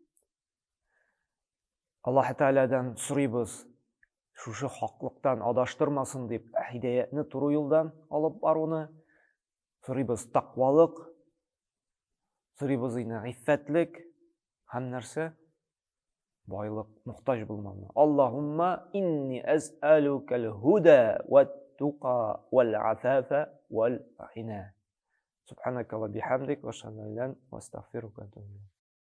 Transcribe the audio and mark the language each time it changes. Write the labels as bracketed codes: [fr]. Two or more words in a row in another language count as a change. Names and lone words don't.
[tt] Аллаһ Тааладан сорыйбыз, шушы хаклыктан адаштырмасын дип, һидаятны туры юлдан алып баруны. Сорыйбыз тақвалык, сорыйбыз гыйффәтлек һәм нәрсә? Байлык, мохтаҗ булмауны. [ar] اللهم إني أسألك الهدى والتقى والعفاف والغنى. سبحانك وبحمدك أشهد أن لا إله إلا أنت أستغفرك وأتوب إليك.